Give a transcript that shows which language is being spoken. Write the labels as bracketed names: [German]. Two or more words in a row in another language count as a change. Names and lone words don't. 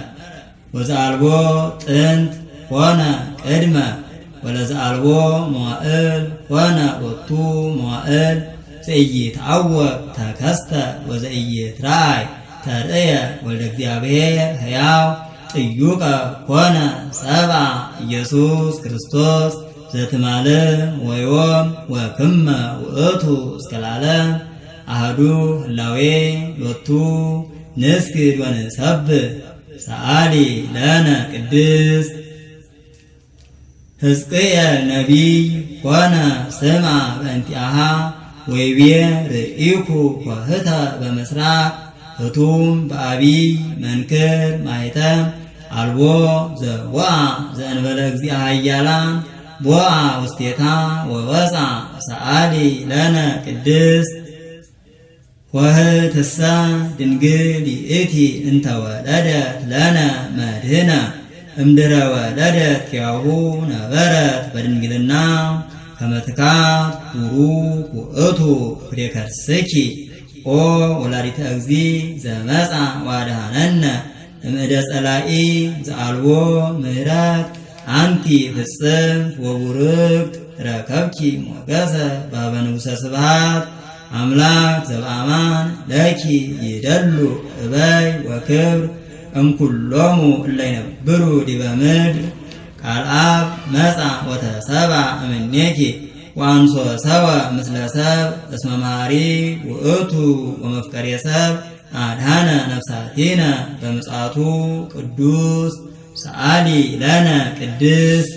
[Geez] ወዘአልቦ ጥንት ኮነ ቅድመ ወለዘአልቦ መዋዕል ኮነ ሎቱ መዋዕል ዘኢይትዐወቅ ተከስተ ወዘኢይትረአይ ተርእየ ወልደ እግዚአብሔር ሕያው ጥዩቀ ኮነ ሰብአ ኢየሱስ ክርስቶስ ዘትማልእ ወዮም ወክመ ውእቱ እስከ ለዓለም አሐዱ ህላዌ ሎቱ ንስግድ ወንሰብህ ሰአሊ ለነ ቅድስት ሕዝቅኤል ነቢይ ኮነ ስምዐ በእንቲአሃ ወይቤ ርኢኩ ኮህተ በምስራቅ ህቱም በአቢይ መንክር ማኅተም አልቦ ዘወአ ዘእንበለ እግዚአ ኃያላን ቦአ ውስቴታ ወወፃ ሰአሊ ለነ ቅድስት ወህትሳ ድንግል ይእቲ እንተ ወለደት ለነ መድህነ እምድረ ወለደት ኪያሁ ነበረት በድንግልና ከመትካት ቡሩክ ውእቱ ፍሬ ከርስኪ ኦ ወላዲተ እግዚእ ዘመፃ ዋድሃነነ እምእደ ጸላኢ ዘአልቦ ምህረት አንቲ ፍጽምት ወቡርክት ረከብኪ ሞገሰ በኀበ ንጉሠ ስብሐት አምላክ ዘበአማን ለኪ ይደሉ እበይ ወክብር እምኩሎሙ እለ ይነብሩ ዲበ ምድር ቃል አብ መጻ ወተሰብአ እምኔኪ ወአንሶ ሰብአ ምስለ ሰብ እስመ መሐሪ ውእቱ ወመፍቀሬ ሰብ አድኃነ ነፍሳቲነ በምጽአቱ ቅዱስ ሰአሊ ለነ ቅድስት።